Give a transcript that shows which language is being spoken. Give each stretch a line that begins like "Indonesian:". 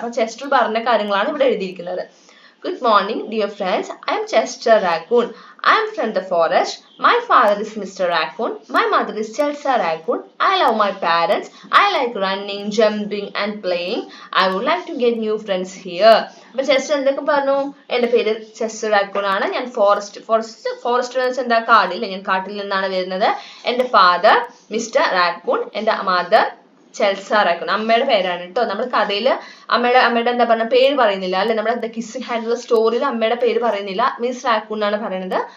Malayalam: അപ്പോൾ ചെസ്റ്റർ പറഞ്ഞ കാര്യങ്ങളാണ് ഇവിടെ എഴുതിയിരിക്കുന്നത്.
English: Good morning, dear friends. I am Chester Raccoon. I am from the forest. My father is Mr. Raccoon. My mother is Chelsea Raccoon. I love my parents. I like running, jumping and playing. I would like to get new friends here.
Malayalam: അപ്പോൾ Chester എന്തൊക്കെ പറഞ്ഞു? എൻ്റെ പേര് Chester raccoon ആണ്. ഞാൻ forest എന്ന് വെച്ചാൽ എന്താ, കാടില്ല, ഞാൻ കാട്ടിൽ നിന്നാണ് വരുന്നത്. എൻ്റെ ഫാദർ മിസ്റ്റർ റാക്കൂൺ, എൻ്റെ മദർ ചെൽസ റാക്കൂൺ, അമ്മയുടെ പേരാണ് കേട്ടോ. നമ്മൾ കഥയിൽ അമ്മയുടെ എന്താ പറഞ്ഞ പേര് പറയുന്നില്ല അല്ലെ. നമ്മുടെ കിസ്സിംഗ് ഹാൻഡിലുള്ള സ്റ്റോറിയിൽ അമ്മയുടെ പേര് പറയുന്നില്ല, മിസ് റാക്കൂൺ എന്നാണ് പറയുന്നത്.